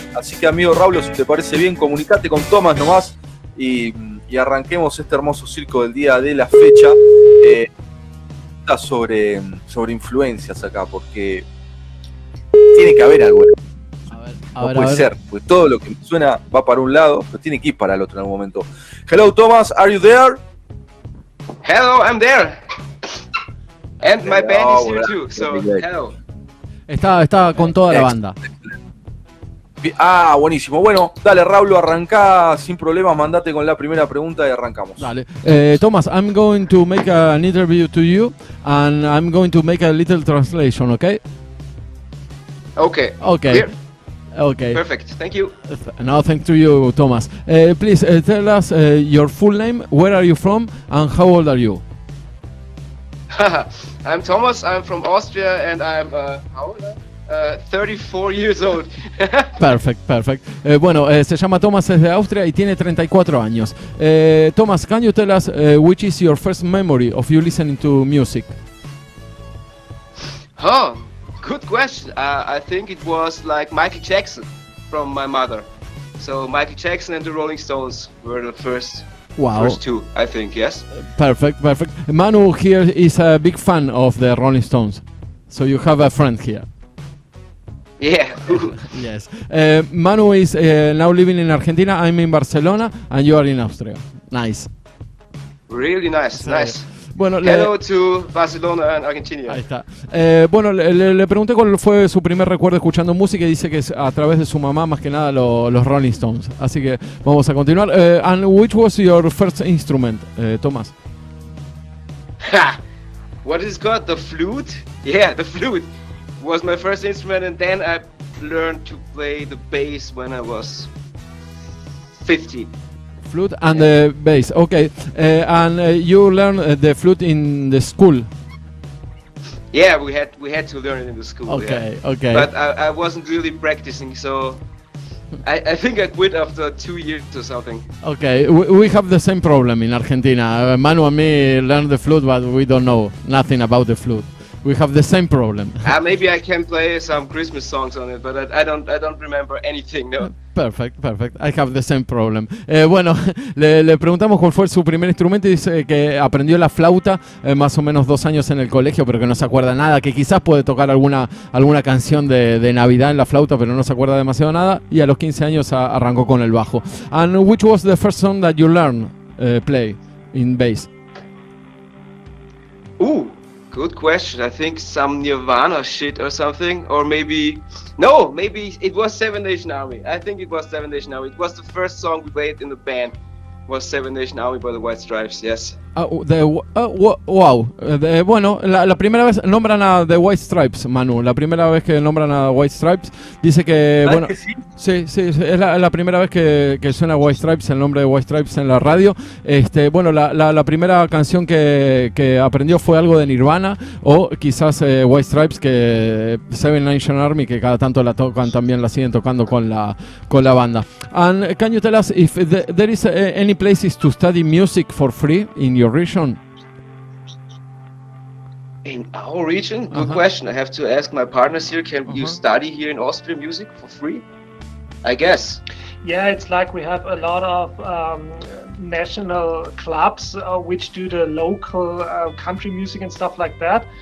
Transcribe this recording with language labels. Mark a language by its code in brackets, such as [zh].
[es] Así que amigo Raulo, si te parece bien, comunicate con Thomas nomás y arranquemos este hermoso circo del día de la fecha. Sobre influencias acá, porque tiene que haber algo. No puede ser, pues todo lo que suena va para un lado, pero tiene que ir para el otro en algún momento. [en] Hello Thomas, are you there? Hello, I'm there. And my band is here too, so hello. [es] Está con toda la banda. Ah, buenísimo. Bueno, dale Raulo, arrancá sin problemas, mandate con la primera pregunta y arrancamos. Dale. [en] Thomas, I'm going to make an interview to you and I'm going to make a little translation, okay? Okay. Okay. Okay. Perfect. Thank you. No, thanks to you, Thomas. Please tell us your full name, where are you from, and how old are you? I'm Thomas, I'm from Austria, and I'm, how old? 34 years old. Perfect. [es] Bueno, se llama Thomas, es de Austria y tiene 34 años. [en] Thomas, can you tell us which is your first memory of you listening to music? Oh, good question. I think it was like Michael Jackson from my mother. So Michael Jackson and the Rolling Stones were the first two, I think, yes. Perfect. Manu here is a big fan of the Rolling Stones. So you have a friend here. Yeah. Yes. Manu is now living in Argentina. I'm in Barcelona, and you are in Austria. Nice. Really nice. [es] Bueno, [en] hello to Barcelona and Argentina. [es] Ahí está. Bueno, le pregunté cuál fue su primer recuerdo escuchando música y dice que es a través de su mamá, más que nada los Rolling Stones. Así que vamos a continuar. [en] And which was your first instrument, Thomas? What is it called? The flute? Yeah, the flute was my first instrument, and then I learned to play the bass when I was 15. Flute and the bass, okay. And you learned the flute in the school? Yeah, we had to learn it in the school. Okay. But I wasn't really practicing, so I think I quit after 2 years or something. Okay, we have the same problem in Argentina. Manu and me learned the flute, but we don't know nothing about the flute. We have the same problem. Maybe I can play some Christmas songs on it, but I don't remember anything, no. Perfect. I have the same problem. Bueno, le preguntamos cuál fue su primer instrumento y dice que aprendió la flauta más o menos 2 años en el colegio, pero que no se acuerda nada, que quizás puede tocar alguna canción de Navidad en la flauta, pero no se acuerda demasiado nada, y a los 15 años arrancó con el bajo. And which was the first song that you learned play in bass? Good question. I think some Nirvana shit or something, or maybe it was Seven Nation Army. I think it was Seven Nation Army. It was the first song we played in the band. Was Seven Nation Army by the White Stripes, yes. Wow. [es] Bueno, la primera vez nombran a The White Stripes, Manu. La primera vez que nombran a White Stripes, dice que, bueno, que sí? Sí, es la primera vez que suena White Stripes, el nombre de White Stripes en la radio. Bueno, la primera canción que aprendió fue algo de Nirvana, o quizás White Stripes, que Seven Nation Army, que cada tanto la tocan, también la siguen tocando con la banda. [en] And can you tell us if there is any places to study music for free in your region? In our region? Good question. I have to ask my partners here. Can you study here in Austria music for free? I guess. Yeah, it's like we have a lot of national clubs which do the local country music and stuff like that.